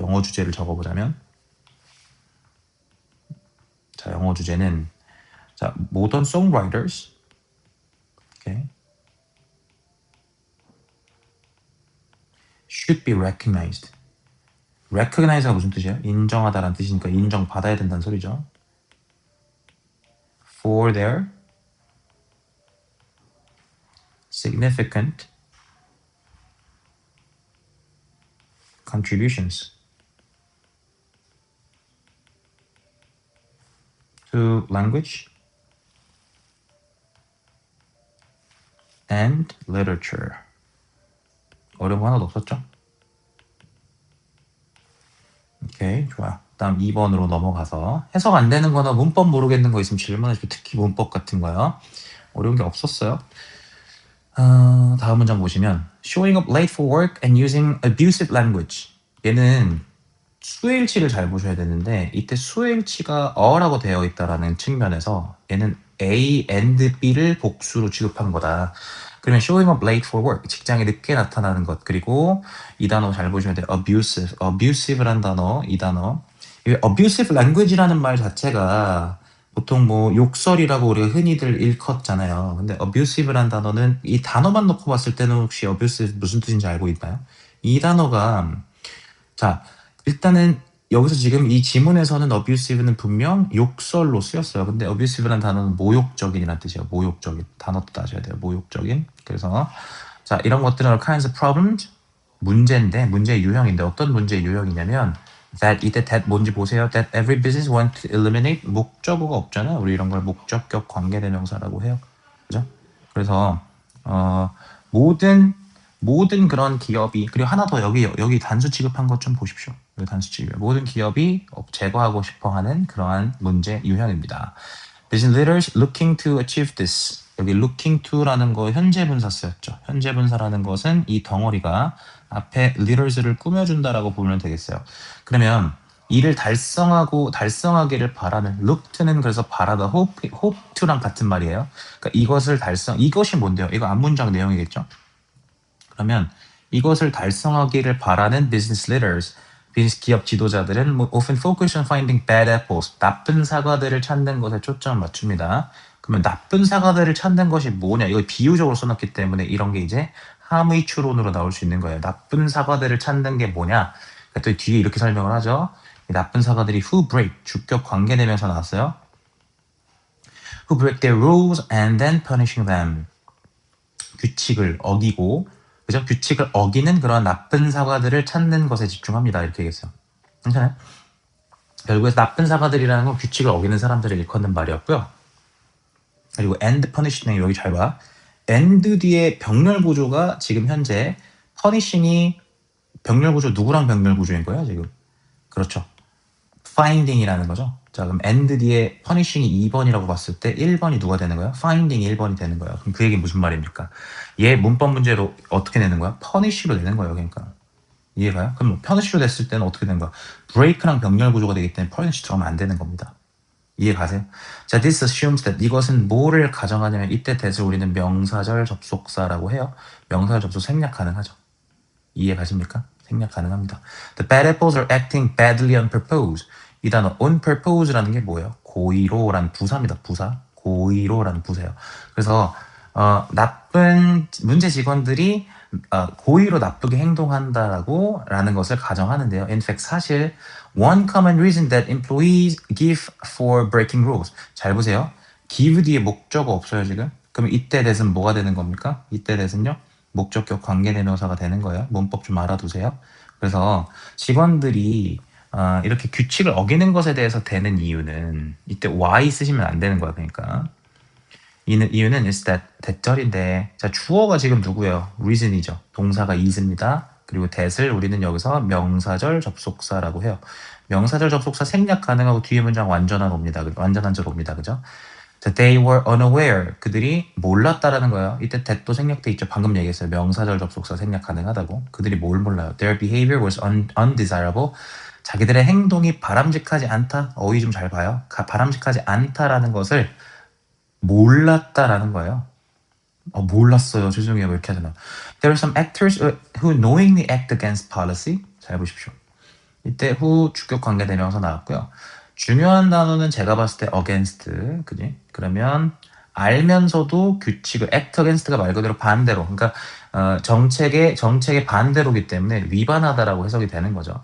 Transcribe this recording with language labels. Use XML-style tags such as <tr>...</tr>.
<ko>영어 주제를 적어보자면 자, 영어 주제는 자,</ko> <en>modern songwriters.</en> <ko>오케이.</ko> <en>should be recognized.</en> <ko>recognize가 무슨 뜻이에요? 인정하다라는 뜻이니까 인정받아야 된다는 소리죠.</ko> <en>for their significant contributions to language and literature.</en> <ko>어려운 거 하나도 없었죠? 오케이, 좋아. 다음 2번으로 넘어가서 해석 안 되는 거나 문법 모르겠는 거 있으면 질문해주고, 특히 문법 같은 거요. 어려운 게 없었어요. 다음 문장 보시면</ko> <en>showing up late for work and using abusive language.</en> <ko>얘는 수일치를 잘 보셔야 되는데 이때 수일치가 어라고 되어 있다라는 측면에서 얘는 A and B를 복수로 취급한 거다. 그러면 showing up late for work, 직장에 늦게 나타나는 것. 그리고 이 단어 잘 보시면 돼요. abusive란 단어, 이 단어. 이 abusive language라는 말 자체가 보통 뭐 욕설이라고 우리가 흔히들 일컫잖아요. 근데 abusive란 단어는 이 단어만 놓고 봤을 때는 혹시 abusive 무슨 뜻인지 알고 있나요? 이 단어가 자, 일단은 여기서 지금 이 지문에서는 abusive는 분명 욕설로 쓰였어요. 근데 abusive란 단어는 모욕적인이라는 뜻이에요. 모욕적인. 단어도 따져야 돼요. 모욕적인. 그래서 자, 이런 것들은</ko> <en>all kinds of problems,</en> <ko>문제의 유형인데 어떤 문제의 유형이냐면 이때 that 뭔지 보세요.</ko> <en>That every business want to eliminate,</en> <ko>목적어가 없잖아요. 우리 이런 걸 목적격 관계대명사라고 해요. 그죠? 그래서 모든 그런 기업이, 그리고 하나 더 여기 단수 취급한 것 좀 보십시오. 여기 단수 취급. 모든 기업이 제거하고 싶어 하는 그러한 문제 유형입니다.</ko> <en>Business leaders looking to achieve this.</en> <ko>여기 looking to라는 거 현재 분사 쓰였죠. 현재 분사라는 것은 이 덩어리가 앞에 leaders를 꾸며준다라고 보면 되겠어요. 그러면 이를 달성하기를 바라는 look to는 그래서 바라다 hope to랑 같은 말이에요. 그러니까 이것이 뭔데요? 이거 앞문장 내용이겠죠. 그러면 이것을 달성하기를 바라는 business leaders, 기업 지도자들은</ko> <en>often focus on finding bad apples,</en> <ko>나쁜 사과들을 찾는 것에 초점을 맞춥니다. 그러면 나쁜 사과들을 찾는 것이 뭐냐? 이거 비유적으로 써놨기 때문에 이런 게 이제 함의 추론으로 나올 수 있는 거예요. 나쁜 사과들을 찾는 게 뭐냐? 또 뒤에 이렇게 설명을 하죠. 이 나쁜 사과들이</ko> <en>who break,</en> <ko>주격 관계되면서 나왔어요.</ko> <en>who break their rules and then punishing them.</en> <ko>규칙을 어기고, 그죠? 규칙을 어기는 그런 나쁜 사과들을 찾는 것에 집중합니다. 이렇게 얘기했어요. 괜찮아요? 결국에 나쁜 사과들이라는 건 규칙을 어기는 사람들을 일컫는 말이었고요. 그리고 and punishing, 여기 잘 봐. and 뒤에 병렬 구조가 지금 현재 punishing이 병렬 구조, 누구랑 병렬 구조인 거예요, 지금? 그렇죠. finding이라는 거죠. 자, 그럼 and 뒤에 punishing이 2번이라고 봤을 때 1번이 누가 되는 거예요? finding이 1번이 되는 거예요. 그럼 그 얘기 무슨 말입니까? 얘 문법 문제로 어떻게 내는 거야? punish로 내는 거예요, 그러니까. 이해가요? 그럼 punish로 됐을 때는 어떻게 되는 거야? break랑 병렬 구조가 되기 때문에 punish 들어가면 안 되는 겁니다. 이해 가세요? 자,</ko> <en>this assumes that,</en> <ko>이것은 뭐를 가정하냐면 이때 that을 우리는 명사절 접속사라고 해요. 명사절 접속 생략 가능하죠. 이해 가십니까? 생략 가능합니다.</ko> <en>The bad apples are acting badly on purpose.</en> <ko>이 단어 on purpose라는 게 뭐예요? 고의로라는 부사입니다. 부사. 고의로라는 부사예요. 그래서 나쁜 문제 직원들이 고의로 나쁘게 행동한다라고 라는 것을 가정하는데요.</ko> <en>In fact,</en> <ko>사실</ko> <en>one common reason that employees give for breaking rules.</en> <ko>잘 보세요. give 뒤에 목적어 없어요, 지금. 그럼 이때 that은 뭐가 되는 겁니까? 이때 that은요. 목적격 관계대명사가 되는 거예요. 문법 좀 알아두세요. 그래서 직원들이 이렇게 규칙을 어기는 것에 대해서 되는 이유는 이때 why 쓰시면 안 되는 거야. 그러니까 이유는 is that 대절인데 자 주어가 지금 누구예요? reason이죠. 동사가 is입니다. 그리고 that을 우리는 여기서 명사절 접속사라고 해요. 명사절 접속사 생략 가능하고 뒤에 문장 완전한 옵니다. 완전한 절 옵니다. 그죠? 자,</ko> <en>they were unaware.</en> <ko>그들이 몰랐다라는 거예요. 이때 that도 생략돼 있죠. 방금 얘기했어요. 명사절 접속사 생략 가능하다고. 그들이 뭘 몰라요?</ko> <en>Their behavior was undesirable.</en> <ko>자기들의 행동이 바람직하지 않다. 어휘 좀 잘 봐요. 바람직하지 않다라는 것을 몰랐다라는 거예요. 몰랐어요. 죄송해요. 왜 이렇게 하잖아.</ko> <en>There are some actors who knowingly act against policy.</en> <ko>잘 보십시오. 이때 who 주격 관계 대명사 나왔고요. 중요한 단어는 제가 봤을 때 against, 그지? 그러면 알면서도 규칙을 act against가 말 그대로 반대로, 그러니까 정책의 반대로기 때문에 위반하다라고 해석이 되는 거죠.</ko>